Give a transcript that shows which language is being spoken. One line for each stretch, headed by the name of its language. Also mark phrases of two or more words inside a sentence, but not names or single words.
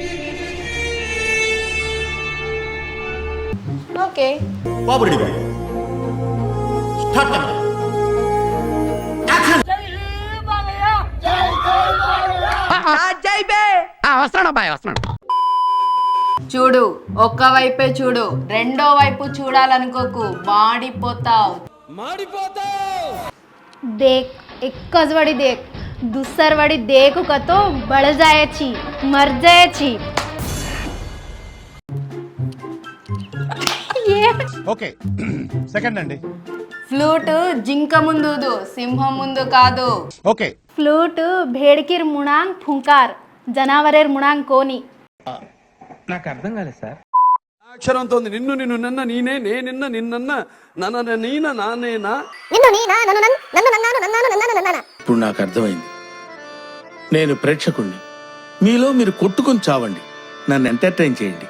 Telugu: ఓకే చూడు, ఒక్క వైపే చూడు, రెండో వైపు చూడాలనుకోకు, మాడిపోతావు.
Lambadi: देख एकच वडी देख, दुसर वडी देखू का तो बळ जायची, मर जायची.
Telugu: ఓకే సెకండ్ అండి. ఫ్లూట్ జింక ముందు, సింహం ముందు కాదు. ఓకే
Lambadi: फ्लूट भेडकीर मुणांग फुंकार, जनावरेर मुणांग कोनी.
Telugu: నాకు అర్థం కాలేదు సార్. అక్షరంతో ఉంది. నిన్ను నిన్ను నన్న నీనే, నే నిన్న నిన్నన్న నన్న నీన నానేనా. ఇప్పుడు నాకు అర్థమైంది. నేను ప్రేక్షకుణ్ణి, మీలో మీరు కొట్టుకొని చావండి, నన్ను ఎంటర్టైన్ చేయండి.